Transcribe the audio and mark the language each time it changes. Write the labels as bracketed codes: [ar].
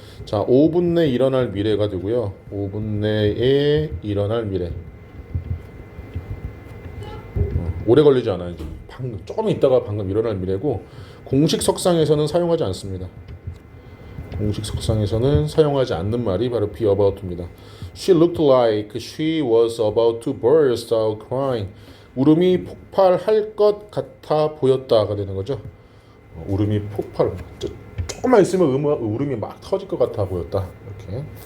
[ko] 자, 5분 내 일어날 미래가 되고요. 5분 내에 일어날 미래. 오래 걸리지 않아요. 방금 조금 있다가 방금 일어날 미래고 공식 석상에서는 사용하지 않습니다. 공식 석상에서는 사용하지 않는 말이 바로 be about입니다. [en] She looked like she was about to burst out crying. [ko] 울음이 폭발할 것 같아 보였다가 되는 거죠. 울음이 폭발. 조금만 있으면 울음이 막 터질 것 같아 보였다. 이렇게.